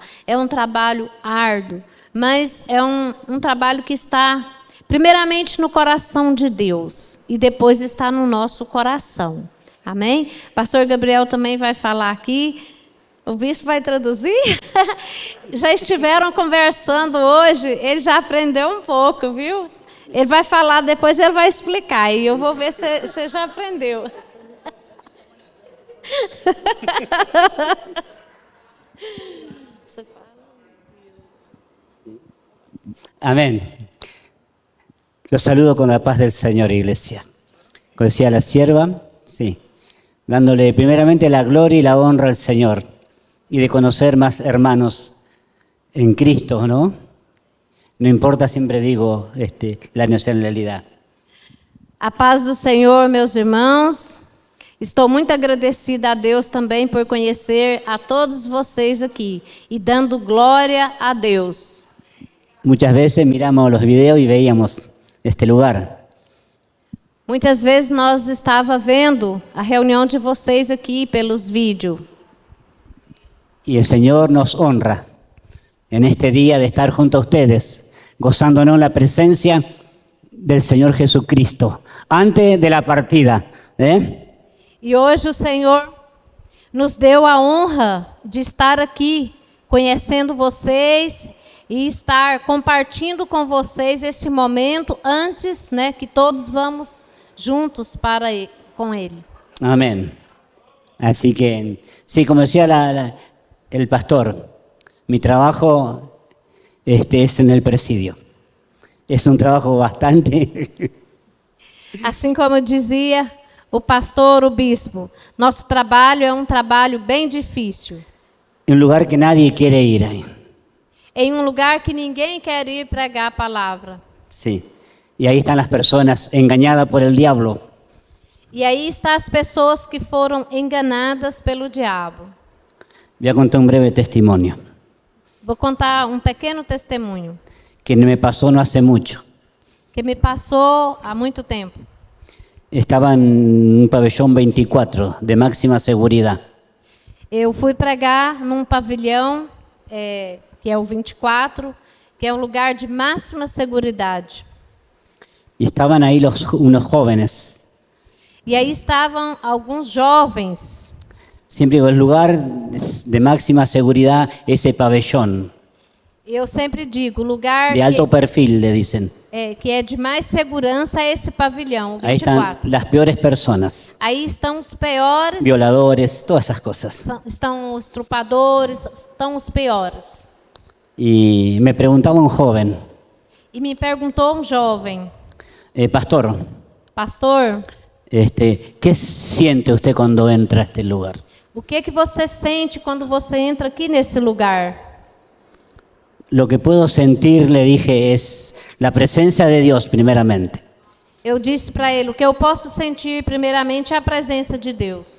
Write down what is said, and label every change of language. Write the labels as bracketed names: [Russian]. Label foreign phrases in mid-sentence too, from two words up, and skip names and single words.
[Portuguese] É um trabalho árduo, mas é um trabalho que está primeiramente no coração de Deus e depois está no nosso coração. Amém? Pastor Gabriel também vai falar aqui. O bispo vai traduzir? Já estiveram conversando hoje, ele já aprendeu um pouco, viu? Ele vai falar, depois ele vai explicar. E eu vou ver se você já aprendeu. [Spanish] Amén. Los saludo con la paz del Señor, iglesia. Como decía la sierva, sí, dándole primeramente la gloria y la honra al Señor y de conocer más hermanos en Cristo, ¿no? No importa, siempre digo, la nacionalidad. [Portuguese] A paz do Senhor, meus irmãos. Estou muito agradecida a Deus também por conhecer a todos vocês aqui e dando glória a Deus. [Spanish] Muchas veces miramos los videos y veíamos este lugar. [Portuguese] Muitas vezes nós estava vendo a reunião de vocês aqui pelos vídeos. [Spanish] Y el Señor nos honra en este día de estar junto a ustedes, gozándonos la presencia del Señor Jesucristo, antes de la partida. [Portuguese] E hoje o Senhor nos deu a honra de estar aqui, conhecendo vocês e estar compartilhando com vocês esse momento antes, né, que todos vamos juntos com Ele. [Spanish] Amén. Así que, sí, como decía el pastor, mi trabajo es en el presidio. Es un trabajo bastante... [Portuguese] Assim como dizia o pastor, o bispo, nosso trabalho é um trabalho bem difícil. [Spanish] un lugar que nadie quiere ir ahí. [Portuguese] Em um lugar que ninguém quer ir pregar a palavra. [Spanish] Sí. Y ahí están las personas engañadas por el diablo. [Portuguese] E aí estão as pessoas que foram enganadas pelo diabo. [Spanish] Voy a contar un breve testimonio [Portuguese] Vou contar um pequeno testemunho [Spanish] que me pasó no hace mucho. [Portuguese] que me passou há muito tempo. [Spanish] Estaba en un pabellón 24 de máxima seguridad. [Portuguese] Eu fui pregar num pavilhão, que é o 24, que é um lugar de máxima seguridade. [Spanish] Y estaban ahí unos jóvenes. [Portuguese] E aí estavam alguns jovens. [Spanish] Siempre digo, el lugar de máxima seguridad, ese pabellón, [Portuguese] Eu sempre digo, o lugar [Spanish] de alto perfil, le dicen. [Portuguese] que é de mais segurança é esse pavilhão, o Ahí están 24. [Spanish] las peores personas, [Portuguese] Aí estão os piores, [Spanish] violadores, todas esas cosas. [Portuguese] estão os estrupadores, estão os piores. [Spanish] Y me preguntaba un joven, [Portuguese] E me perguntou um jovem, [Spanish] pastor, [Portuguese] pastor, [Spanish] ¿qué siente usted cuando entra a este lugar? [Portuguese] o que você sente quando você entra aqui nesse lugar? [Spanish] Lo que puedo sentir, le dije, es la presencia de Dios primeramente. [Portuguese] Eu disse para ele, o que eu posso sentir primeiramente é a presença de Deus.